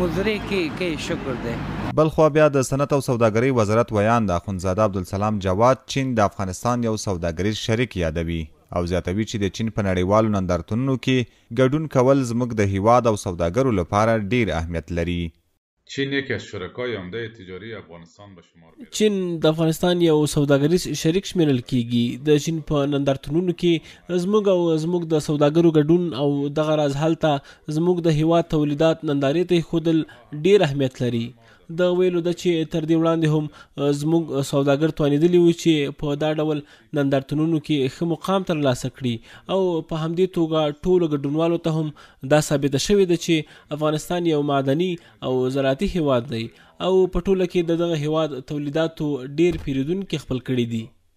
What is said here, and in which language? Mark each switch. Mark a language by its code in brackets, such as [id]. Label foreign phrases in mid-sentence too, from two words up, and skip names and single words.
[ps] مزرې کې شکر دی. بل خوا بیا د صنعت او سوداګرۍ وزارت ویاند اخندزاده عبدالسلام جواد چین د افغانستان یو سوداګریز شریک یادوي او زیاتوي چې د چین په نړیوالو نندارتونونو کې ګډون کول زموږ د هیواد او سوداګرو لپاره ډیر اهمیت لري. [fa] چین یکی از شرکای عمده تجاری افغانستان به شمار میرسد. [ps] چین د افغانستان یو سوداګریز شریک شمیرل کیږي. د چین په نندارتونونو کې زموږ د سوداګرو ګډون او دغه راز هلته زموږ د هیواد تولیدات نندارې ته ایښودل ډیر اهمیت لري. د ویلو ده چې تر دې وړاندې هم زموږ سوداګر توانېدلي وو چې په دا ډول نندارتونونو کې ښه مقام ترلاسه کړي، او په همدې توګه ټولو ګډونوالو ته هم دا ثابته شوې ده چې افغانستان یو معدني او زراعتي هیواد دی او په ټوله کې د دغه هیواد تولیداتو ډیر پیرودونکي خپل کړي دي.